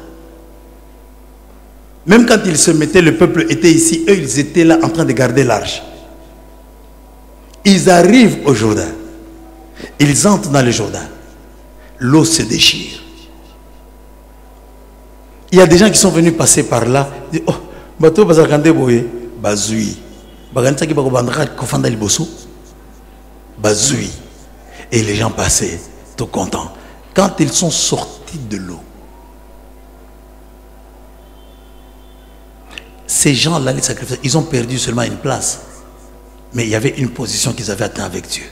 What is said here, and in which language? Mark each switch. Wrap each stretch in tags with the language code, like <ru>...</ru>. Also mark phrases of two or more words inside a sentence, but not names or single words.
<fr>Même quand ils se mettaient, le peuple était ici, eux ils étaient là en train de garder l'arche. Ils arrivent au Jourdain. Ils entrent dans le Jourdain. L'eau se déchire. Il y a des gens qui sont venus passer par là. Ils disent,</fr> <ln>oh, bateau bazakande boye, bazui. Baganisa ki bakobandra kofanda liboso, bazui.</ln> <fr>Et les gens passaient, tout contents. Quand ils sont sortis de l'eau, ces gens-là, les sacrificateurs, ils ont perdu seulement une place. Mais il y avait une position qu'ils avaient atteinte avec Dieu.</fr>